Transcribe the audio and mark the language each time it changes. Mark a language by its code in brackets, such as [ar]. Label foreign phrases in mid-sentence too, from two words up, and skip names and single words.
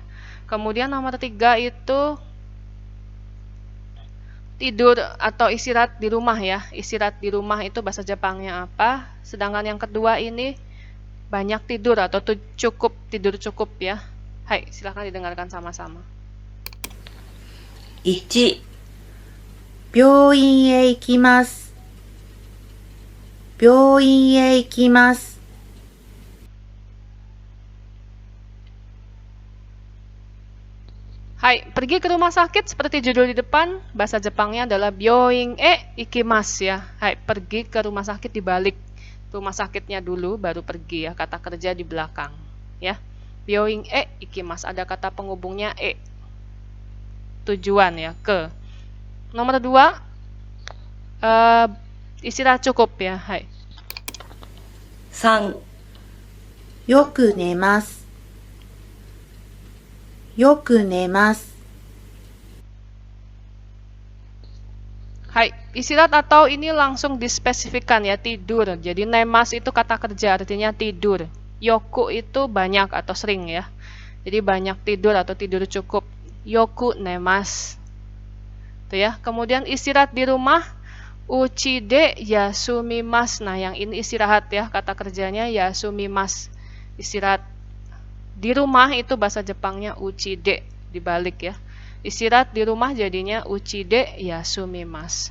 [id] Kemudian nomor 3 itu tidur atau istirahat di rumah ya. Istirahat di rumah itu bahasa Jepangnya apa? Sedangkan yang kedua ini banyak tidur atau tidur cukup ya. Hai, silahkan didengarkan sama-sama. [ja] 1、病院へ行きます。病院へ行きます。 [id] Hai, pergi ke rumah sakit seperti judul di depan, bahasa Jepangnya adalah [ja] 病院へ行きます [id] ya. Hai, pergi ke rumah sakit dibalik. Rumah sakitnya dulu baru pergi ya, kata kerja di belakang ya. [ja] 病院へ行きます, [id] ada kata penghubungnya e. Tujuan ya, ke. Nomor 2, istirahat cukup ya. Hai. [ja] 3、よく寝ます。よく寝ます。 [id] Hai, istirahat atau ini langsung dispesifikan ya, tidur. Jadi nemas itu kata kerja, artinya tidur. Yoku itu banyak atau sering ya. Jadi banyak tidur atau tidur cukup. [ja] よく寝ます. [id] Tuh ya. Kemudian istirahat di rumah, [ja] うちで休みます. [id] Nah, yang ini istirahat ya, kata kerjanya yasumimasu. Istirahat di rumah itu bahasa Jepangnya [ja] うちで, [id] dibalik ya. Istirahat di rumah jadinya [ja] うちで休みます.